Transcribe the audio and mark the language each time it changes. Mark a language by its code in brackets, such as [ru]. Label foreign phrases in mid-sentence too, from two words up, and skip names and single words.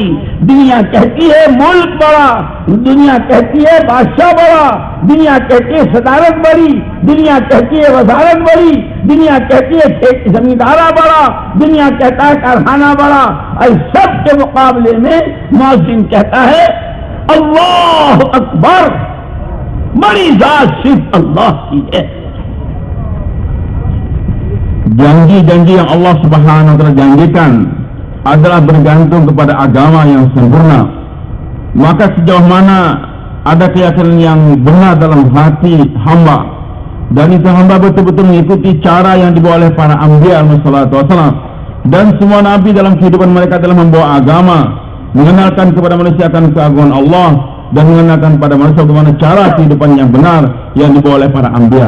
[hi] दुनिया कहती है मुल्क बड़ा, दुनिया कहती है बादशाह बड़ा, दुनिया कहती है सदारत बड़ी, दुनिया कहती है वजारत बड़ी, दुनिया कहती है जमींदारा बड़ा, दुनिया कहता है कारखाना बड़ा। और सब के मुकाबले में मौज़िन कहता है [ar] الله أكبر, [hi] बड़ी जात सिर्फ अल्लाह की है। [id] Janji-janji yang [ar] الله سبحانه وتعالى [id] janjikan adalah bergantung kepada agama yang sempurna. Maka sejauh mana ada keyakinan yang benar dalam hati hamba, dan itu hamba betul-betul mengikuti cara yang dibawa oleh para anbiya alaihissalam, dan semua nabi dalam kehidupan mereka telah membawa agama, mengenalkan kepada manusia akan keagungan Allah, dan mengenalkan pada manusia bagaimana cara kehidupan yang benar yang dibawa oleh para anbiya.